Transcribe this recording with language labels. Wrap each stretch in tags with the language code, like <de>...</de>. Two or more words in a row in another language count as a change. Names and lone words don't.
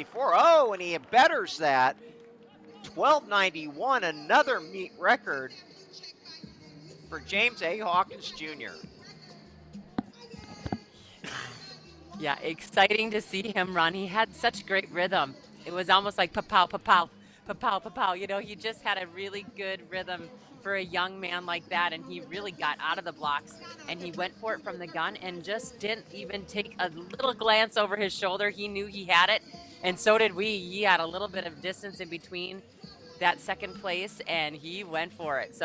<en>Oh, and he betters that. 12:91, another meet record for James A. Hawkins Jr. Yeah, exciting to see him run. He had such great rhythm. It was almost like pa-pow, pa-pow, pa-pow, pa-pow. You know, he just had a really good rhythm for a young man like that, and he really got out of the blocks, and he went for it from the gun and just didn't even take a little glance over his shoulder. He knew he had it, and so did we. He had a little bit of distance in between that second place, and he went for it.</en>